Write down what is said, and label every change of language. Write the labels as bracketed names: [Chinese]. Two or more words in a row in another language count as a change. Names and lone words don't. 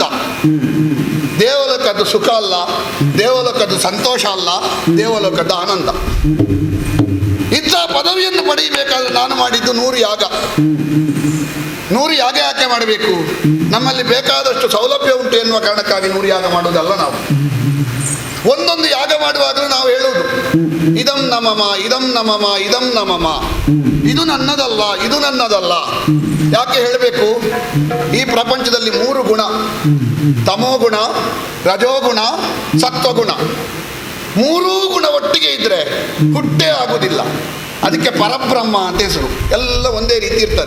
[Kannada] ದೇವಲೋಕದ್ದು ಸುಖ ಅಲ್ಲ, ದೇವಲೋಕದ್ದು ಸಂತೋಷ ಅಲ್ಲ, ದೇವಲೋಕದ ಆನಂದ. ಇಂಥ ಪದವಿಯನ್ನು ಪಡೆಯಬೇಕಾದ್ರೆ ನಾನು ಮಾಡಿದ್ದು 100 ಯಾಗ. 100 ಯಾಗ ಯಾಕೆ ಮಾಡಬೇಕು? ನಮ್ಮಲ್ಲಿ ಬೇಕಾದಷ್ಟು ಸೌಲಭ್ಯ ಉಂಟು ಎನ್ನುವ ಕಾರಣಕ್ಕಾಗಿ 100 ಯಾಗ ಮಾಡುವುದಲ್ಲ. ನಾವು ಒಂದೊಂದು ಯಾಗ ಮಾಡುವಾಗಲೂ ನಾವು ಹೇಳುವುದು [Sanskrit] ಇದಂ ನಮಮ, ಇದಂ ನಮಮ, ಇದಂ ನಮಮ, [Kannada] ಇದು ನನ್ನದಲ್ಲ, ಇದು ನನ್ನದಲ್ಲ. ಯಾಕೆ ಹೇಳಬೇಕು? ಈ ಪ್ರಪಂಚದಲ್ಲಿ 3 ಗುಣ, ತಮೋಗುಣ, ರಜೋಗುಣ, ಸತ್ವಗುಣ. 3 ಗುಣ ಒಟ್ಟಿಗೆ ಇದ್ರೆ ಹುಟ್ಟೇ ಆಗುವುದಿಲ್ಲ. ಅದಕ್ಕೆ ಪರಬ್ರಹ್ಮ ಅಂತ ಹೆಸರು. ಎಲ್ಲ ಒಂದೇ ರೀತಿ ಇರ್ತಾರೆ.